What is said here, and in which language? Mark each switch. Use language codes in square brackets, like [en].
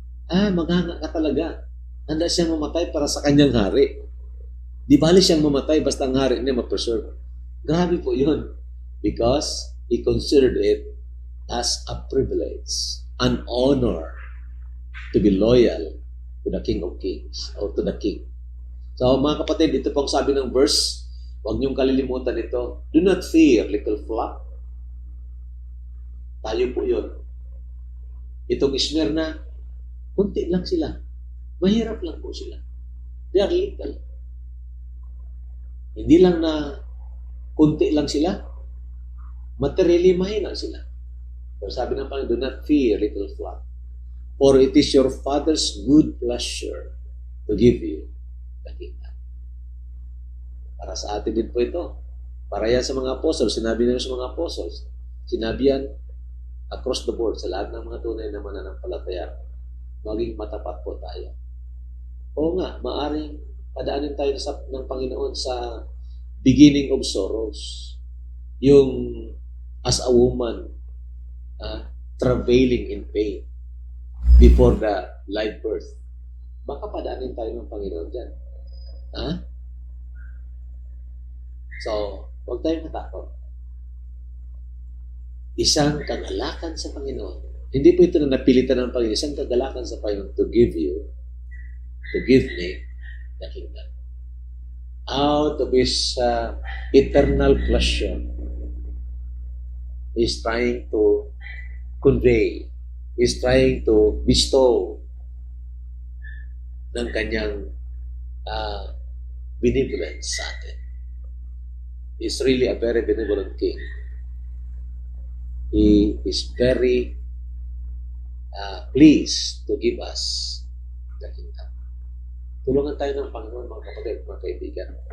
[tl] Maghanga ka talaga. Handa siyang mamatay para sa kanyang hari. Di bali siyang mamatay basta ang hari niya ma-preserve. Grabe po yun. [en] Because he considered it as a privilege, an honor to be loyal to the King of Kings or to the King. [tl] So mga kapatid, ito pong sabi ng verse, huwag niyong kalilimutan ito. [en] Do not fear, little flock. [tl] Tayo po yun. Itong Smyrna, kunti lang sila. Mahirap lang po sila. [en] They are little. [tl] Hindi lang na kunti lang sila. Materially, mahina sila. Pero sabi ng Panginoon, [en] do not fear, little flock. For it is your Father's good pleasure to give you the kingdom. [tl] Para sa atin din po ito. Para yan sa mga apostles. Sinabi nila sa mga apostles. Sinabi yan across the board sa lahat ng mga tunay na mananampalataya. Maging matapat po tayo. Oo nga, maaring padaanin tayo ng Panginoon sa beginning of sorrows. [en] Yung as a woman, travailing in pain before the live birth. [tl] Baka padaanin tayo ng Panginoon dyan. Ha? So, huwag tayong matakot. Isang kagalakan sa Panginoon. Hindi po ito na napilitan ng Panginoon. Isang kagalakan sa Panginoon [en] to give me the kingdom. Out of His eternal pleasure, He's trying to convey, He's trying to bestow [tl] ng kanyang benevolence sa atin. [en] He's really a very benevolent King. He is very pleased to give us the kingdom. [tl] Tulungan tayo ng Panginoon, mga kapatid, mga kaibigan.